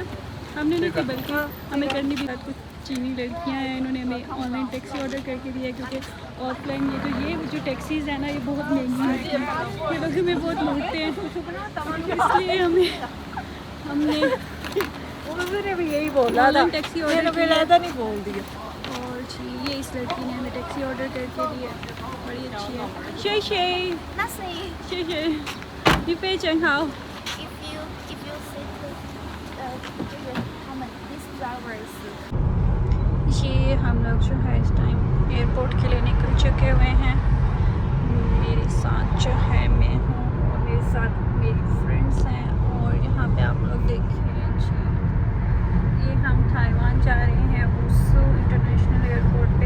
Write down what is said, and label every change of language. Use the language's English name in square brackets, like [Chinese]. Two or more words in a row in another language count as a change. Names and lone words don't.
[Hindi] हमने नहीं की बल्कि हमें करनी भी कुछ चीनी लड़कियां हैं, इन्होंने हमें [English] online taxi order [Hindi] करके दिया है क्योंकि ऑफलाइन ये जो टैक्सीज़ है ना ये बहुत महंगी होती हैं, ये लोग हमें बहुत लूटते हैं, इसलिए हमने उसने भी यही बोला था, [English] online taxi order [Hindi] की है। नहीं बोल दिया। और जी ये इस लड़की ने हमें [English] taxi order [Hindi] करके दी है, बड़ी अच्छी है। [Chinese] 谢谢谢谢你非常好。 [Hindi] ये हम लोग जो है इस टाइम एयरपोर्ट के लिए निकल चुके हुए हैं। मेरे साथ जो है मैं हूँ और मेरे साथ मेरी फ्रेंड्स हैं और यहाँ पे आप लोग देख रहे हैं जी ये हम ताइवान जा रहे हैं वुसू इंटरनेशनल एयरपोर्ट पे।